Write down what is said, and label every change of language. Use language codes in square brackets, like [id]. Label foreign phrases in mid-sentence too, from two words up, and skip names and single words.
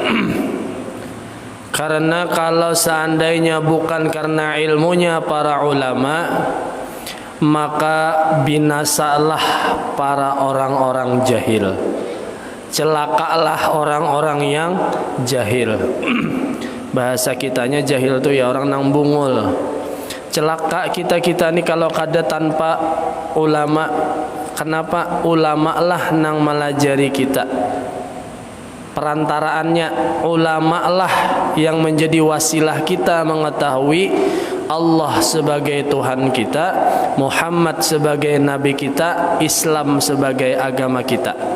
[id] Karena kalau seandainya bukan karena ilmunya para ulama, maka binasalah para orang-orang jahil. Celakalah orang-orang yang jahil. Bahasa kitanya jahil itu ya [bjn] orang nang bungul. [id] Celaka kita ini kalau kada tanpa ulama. Kenapa? [bjn] Ulama lah nang melajari kita. [id] Perantaraannya ulama lah yang menjadi wasilah kita mengetahui Allah sebagai Tuhan kita, Muhammad sebagai nabi kita, Islam sebagai agama kita.